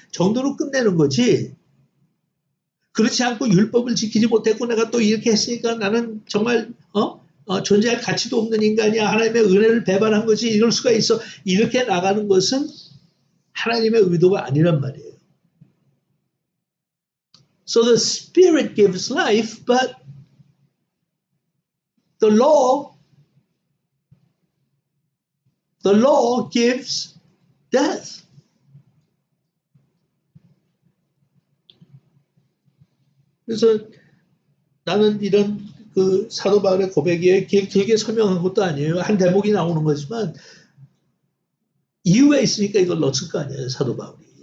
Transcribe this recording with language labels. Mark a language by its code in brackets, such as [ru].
[ko] 정도로 끝내는 거지. 그렇지 않고 율법을 지키지 못했고 내가 또 이렇게 했으니까 나는 정말 존재할 가치도 없는 인간이야. 하나님의 은혜를 배반한 거지. 이럴 수가 있어. 이렇게 나가는 것은 하나님의 의도가 아니란 말이에요. [en] So the Spirit gives life, but the law gives death. [ko] 그래서 나는 이런 그 사도 바울의 고백에 길게 설명한 것도 아니에요. 한 대목이 나오는 거지만 이유가 있으니까 이걸 넣었을 거 아니에요. 사도 바울이.